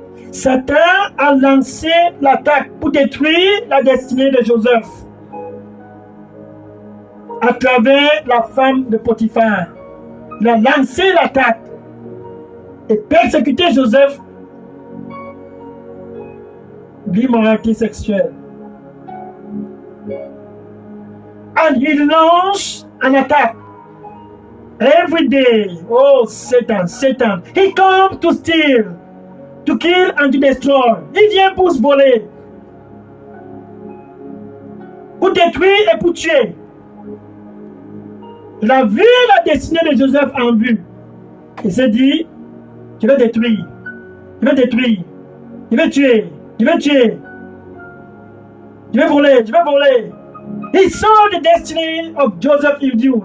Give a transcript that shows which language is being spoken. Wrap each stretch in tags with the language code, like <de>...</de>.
<fr>Satan a lancé l'attaque pour détruire la destinée de Joseph à travers la femme de Potiphar. Il a lancé l'attaque et persécuté Joseph d'immoralité sexuelle.</fr> <en>And he launched an attack every day. Oh, Satan, Satan. He comes to steal, to kill and to destroy.</en> <fr>Il vient pour se voler, pour détruire et pour tuer. Il a vu la destinée de Joseph en vue. Il s'est dit, je vais détruire, je vais détruire, je vais tuer, je vais tuer, je vais voler, je vais voler.</fr> <en>He saw the destiny of Joseph in view.</en>